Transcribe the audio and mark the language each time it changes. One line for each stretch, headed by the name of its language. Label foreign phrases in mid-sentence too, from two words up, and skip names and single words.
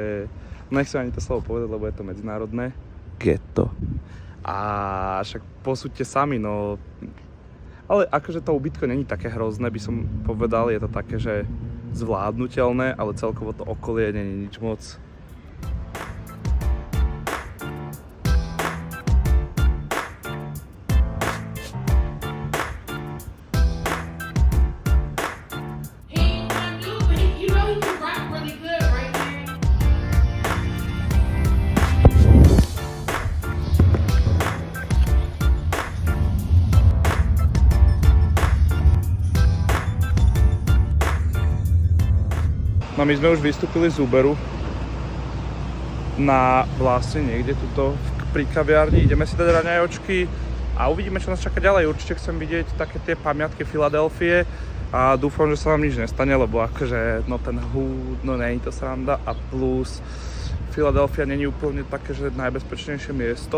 Slovak: Nechcem ani to slovo povedať, lebo je to medzinárodné. Ghetto. A však posúďte sami, no... Ale akože to ubytko není také hrozné, by som povedal. Je to také, že zvládnutelné, ale celkovo to okolie není nič moc.
English: You know he can rap really good, right, Dad?
Slovak: No my sme už vystúpili z Uberu na vlastne niekde tuto pri kaviarni. Ideme si dať raňajočky a uvidíme, čo nás čaká ďalej. Určite chcem vidieť také tie pamiatky Filadelfie a dúfam, že sa nám nič nestane, lebo akože no ten húd, no nie je to sranda a plus Filadelfia nie je úplne také, že najbezpečnejšie miesto.